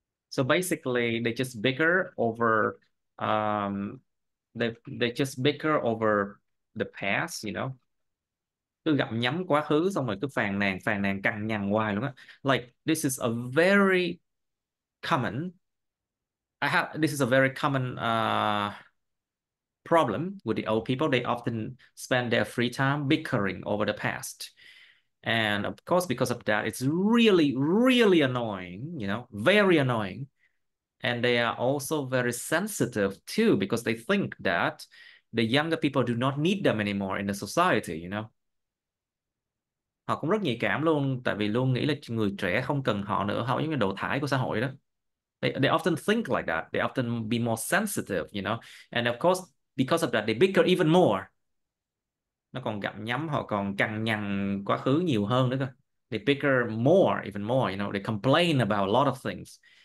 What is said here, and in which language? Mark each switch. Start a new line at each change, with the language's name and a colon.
English: So basically, they just bicker over they just bicker over the past.
Vietnamese: Cứ gặm nhấm quá khứ xong rồi cứ phàn nàn cằn nhằn hoài luôn á.
English: Like this is a very common this is a very common problem with the old people. They often spend their free time bickering over the past. And of course, because of that, it's really, really annoying, very annoying. And they are also very sensitive too, because they think that the younger people do not need them anymore in the society.
Vietnamese: Họ cũng rất nhạy cảm luôn, tại vì luôn nghĩ là người trẻ không cần họ nữa, họ giống như đồ thải của xã hội đó.
English: They often think like that. They often be more sensitive. And of course, because of that, they bicker even more.
Vietnamese: Nó còn gặm nhấm, họ còn cằn nhằn quá khứ nhiều hơn nữa cơ.
English: They bicker more, even more. They complain about a lot of things.